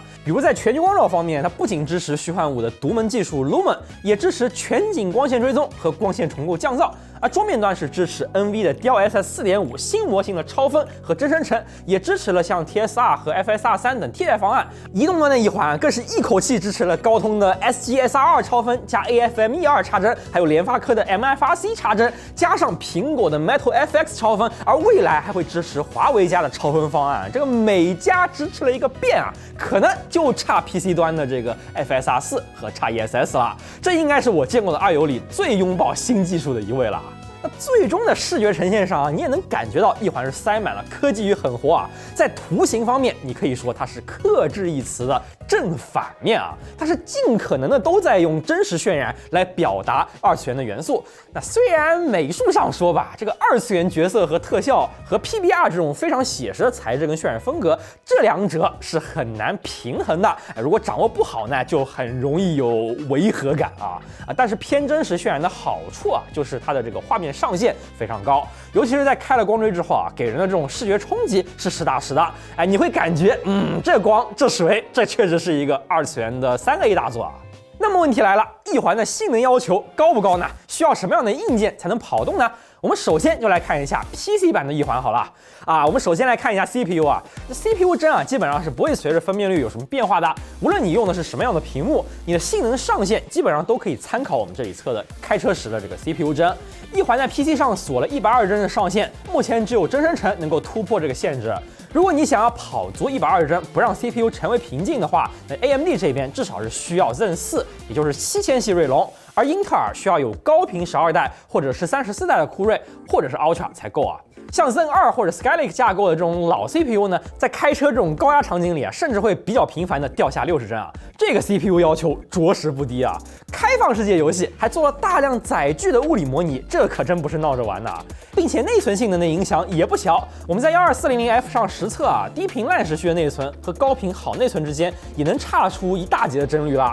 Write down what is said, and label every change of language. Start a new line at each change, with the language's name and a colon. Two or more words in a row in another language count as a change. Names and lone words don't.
Chinese: 比如在全局光照方面，它不僅支持虛幻5的獨門技術 Lumen， 也支持全景光線追蹤和光線重構降噪。而桌面端是支持 NV 的 DLSS 4.5新模型的超分和真生成，也支持了像 TSR 和 FSR3 等替代方案。移動端的一環更是一口氣支持了高通的 SGSR2 超分加 AFM-E2 插幀，還有聯發科的 MFRC 插幀，加上蘋果的 Metal FX 超分，而未來還會支持華為家的超分方案。這個每家支持了一個遍啊，可能就差 PC 端的這個 FSR4 和 XESS 了。這應該是我見過的二遊裡最擁抱新技術的一位了。那最終的視覺呈現上啊，你也能感覺到一環是塞滿了科技與狠活啊。在圖形方面，你可以說它是克制一詞的正反面啊，它是盡可能的都在用真實渲染來表達二次元的元素。那雖然美術上說吧，這個二次元角色和特效和 PBR 這種非常寫實的材質跟渲染風格，這兩者是很難平衡的。如果掌握不好呢，就很容易有違和感啊。但是偏真實渲染的好處啊，就是它的這個畫面上限非常高，尤其是在開了光追之後啊，給人的這種視覺衝擊是實打實的。哎，你會感覺，這光這水，這確實是一個二次元的 3A 大作啊。那麼問題來了，一環的性能要求高不高呢？需要什麼樣的硬件才能跑動呢？我們首先就來看一下 PC 版的一環好了啊。我們首先來看一下 CPU 啊，CPU 幀啊基本上是不會隨着分辨率有什麼變化的。無論你用的是什麼樣的屏幕，你的性能上限基本上都可以參考我們這裡測的開車時的這個 CPU 幀。一環在 PC 上鎖了120幀的上限，目前只有真生成能夠突破這個限制。如果你想要跑足120幀，不讓 CPU 成為瓶頸的話，那 AMD 這邊至少是需要 Zen 4，也就是7000系銳龍，而英特爾需要有高頻12代或者是34代的酷睿，或者是 Ultra 才夠啊。像 Zen 2或者 Skylake 架構的這種老 CPU 呢，在開車這種高壓場景裡啊，甚至會比較頻繁的掉下60幀啊。這個 CPU 要求着實不低啊。開放世界遊戲還做了大量載具的物理模擬，這可真不是鬧着玩的啊。並且內存性能的影響也不小。我們在12400F 上實測啊，低頻爛時序的內存和高頻好內存之間也能差出一大截的幀率了。